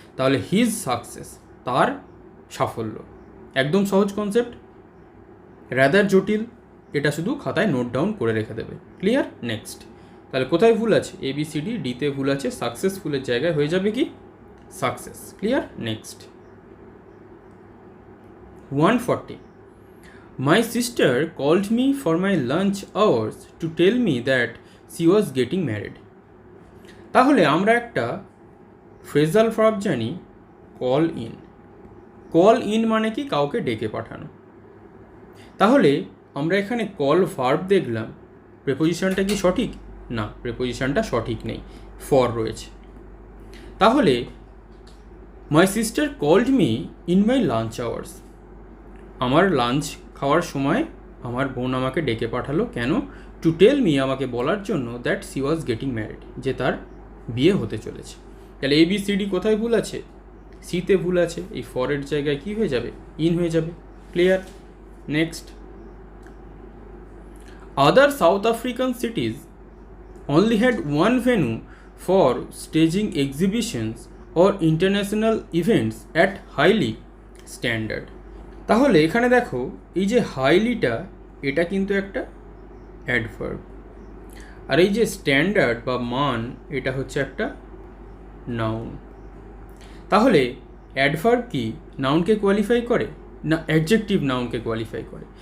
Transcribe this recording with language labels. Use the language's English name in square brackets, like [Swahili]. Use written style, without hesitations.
[Bangla] তাহলে his success, তার সাফল্য। একদম সহজ কনসেপ্ট, রাদার জটিল, এটা শুধু খাতায় নোট ডাউন করে রেখে দেবে। ক্লিয়ার। নেক্সট, তাহলে কোথায় ভুল আছে, ABCD, ডিতে ভুল আছে, সাকসেসফুলের জায়গায় হয়ে যাবে কি, success. Clear. [English] Next 140, my sister called me for my lunch hours to tell me that she was getting married. [Bangla] তাহলে আমরা একটা ফ্রেজাল ভার্ব জানি, কল ইন। কল ইন মানে কি, কাউকে ডেকে পাঠানো। তাহলে আমরা এখানে কল ভার্ব দেখলাম, প্রেপোজিশনটা কি সঠিক? না, প্রেপোজিশনটা সঠিক নেই, ফর রয়েছে। তাহলে [English] my sister called me in my lunch hours, [Bangla] আমার লাঞ্চ খাওয়ার সময় আমার বোন আমাকে ডেকে পাঠালো, কেন? [English] to tell me, [Bangla] আমাকে বলার জন্য, [English] that she was getting married, [Bangla] যে তার বিয়ে হতে চলেছে। তাহলে ABCD কোথায় ভুল আছে, সিতে ভুল আছে, এই ফরের জায়গায় কি হয়ে যাবে, ইন হয়ে যাবে। Clear. [English] Next, other South African cities only had one venue for staging exhibitions or international events at highly standard. [Bangla] তাহলে এখানে দেখো এই যে হাইলিটা এটা কিন্তু একটা অ্যাডভার্ব, আর এই যে স্ট্যান্ডার্ড বা মান এটা হচ্ছে একটা নাউন। তাহলে অ্যাডভার্ব কি নাউনকে কোয়ালিফাই করে না অ্যাডজেক্টিভ নাউনকে কোয়ালিফাই করে?